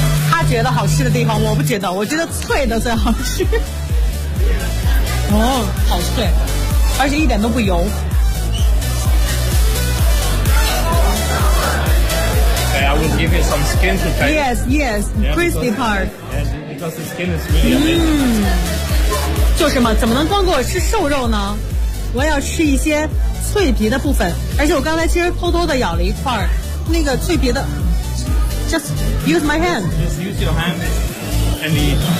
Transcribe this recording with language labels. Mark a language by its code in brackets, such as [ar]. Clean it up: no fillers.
[zh] 他觉得好吃的地方，我不觉得。我觉得脆的最好吃。哦，好脆，而且一点都不油。 [en] Okay, I will give you some skin to taste. Yes, yes, crispy part. Yeah, because the skin is really amazing. Mm. [zh] 就是嘛，怎么能光给我吃瘦肉呢？我要吃一些脆皮的部分，而且我刚才其实偷偷的咬了一块那个脆皮的。 [en] Just use my hand. Just use your hand and eat.